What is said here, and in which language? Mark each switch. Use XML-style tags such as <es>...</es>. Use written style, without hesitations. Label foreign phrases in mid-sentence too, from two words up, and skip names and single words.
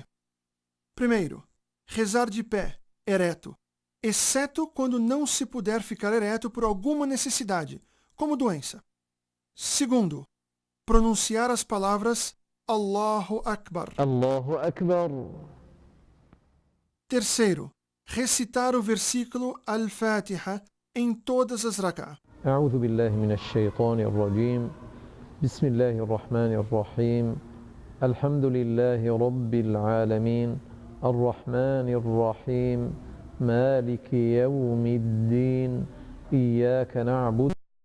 <pt>Primeiro, rezar de pé, ereto, exceto quando não se puder ficar ereto por alguma necessidade, como doença. Segundo, pronunciar as palavras</pt> <ar>الله أكبر. الله أكبر.</ar> <pt>Terceiro, recitar o versículo Al-Fatiha em todas as rak'ah.</pt> <ar>أعوذ بالله من الشيطان الرجيم. بسم الله الرحمن الرحيم. الحمد لله رب العالمين الرحمن الرحيم مالك يوم الدين إياك نعبد</ar>